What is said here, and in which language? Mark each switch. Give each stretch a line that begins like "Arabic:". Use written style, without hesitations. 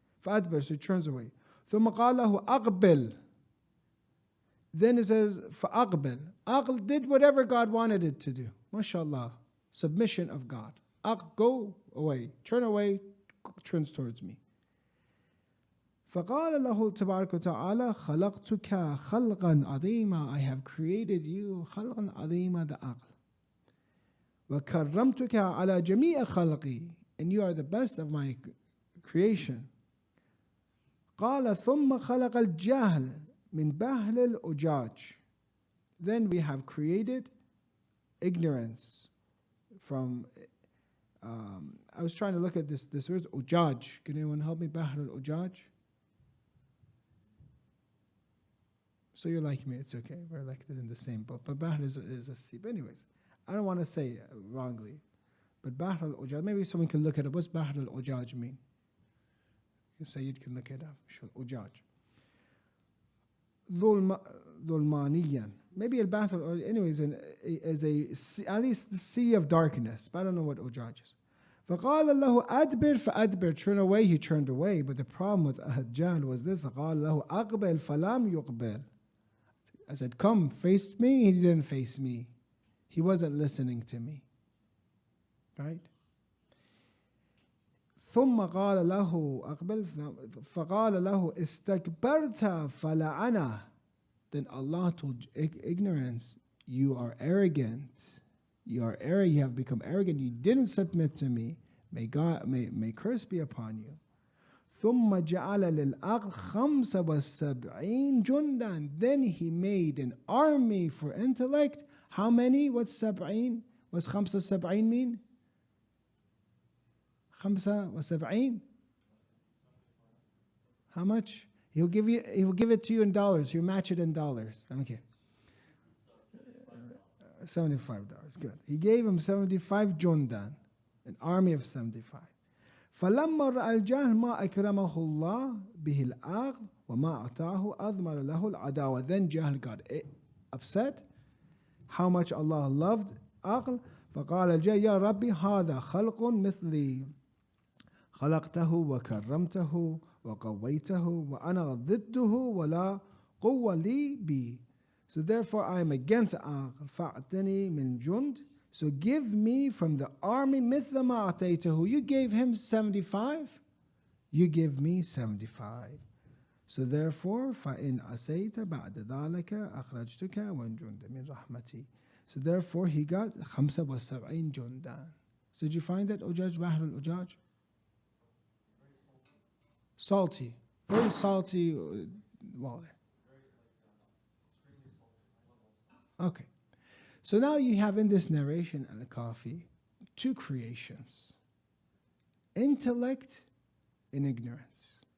Arabic: فَأَدْبَرْ,
English: so it turns away.
Arabic: ثُمَّ قَالَ لَهُ أَقْبِلْ.
English: Then it says,
Arabic: فَأَقْبِلْ.
English: Aql did whatever God wanted it to do. MashaAllah. Submission of God. Go away. Turn away, turns towards me.
Arabic: فقال له تبارك وتعالى خلقتك خلقا عظيما.
English: I have created you
Arabic: خلقا عظيما,
English: the aql.
Arabic: وكرمتك على جميع خلقي,
English: and you are the best of my creation.
Arabic: قال ثم خلق الجهل من بهل الأجاج.
English: Then we have created ignorance from I was trying to look at this word ujaj. Can anyone help me? Bahr al-ujaj. So you're like me, it's okay. We're like in the same boat. But bahr is a sea. But anyways, I don't want to say it wrongly. But bahr al-ujaj, maybe someone can look it up. What's bahr al-ujaj mean? Sayyid can look it up. Ujaj. Dhulmaniyan. Maybe al-bahr, anyways, is at least the sea of darkness. But I don't know what ujaj is.
Arabic: فقال له أدبر فأدبر.
English: Turn away, he turned away. But the problem with Jahl was this.
Arabic: قال له أقبل فلم يقبل.
English: I said, come, face me. He didn't face me. He wasn't listening to me. Right?
Arabic: ثم قال له أقبل فقال له استكبرت فلعنه.
English: Then Allah told ignorance, you are arrogant. You have become arrogant. You didn't submit to me. May curse be upon you.
Arabic: ثم جعل للعقل 75 جندا.
English: Then he made an army for intellect. How many? What's 70? What's 75 mean? 75? How much? He will give it to you in dollars. You match it in dollars. Okay. $75. Good. He gave him 75 jundan, an army of 75.
Arabic: فلما رأى الجهل ما أكرمه الله به العقل وما أعطاه أضمر له العداوة.
English: Then Jahl got upset how much Allah loved عقل.
Arabic: فقال الجهل يا ربي هذا خلق مثلي خلقته وكرمته وقويته وأنا ضده ولا قوة لي بي.
English: So therefore I am against عقل
Arabic: فأعطني من جند.
English: So give me from the army
Arabic: مثل ما أعطيته.
English: You gave him 75, you give me 75. So therefore
Arabic: فإن عصيت بعد ذلك أخرجتك وجند من رحمتي.
English: So therefore he got 75 جندا. So did you find that Ujaj, Bahr al-Ujaj? Salty. Very salty water. Okay. So now you have in this narration Al-Kafi two creations. Intellect in ignorance.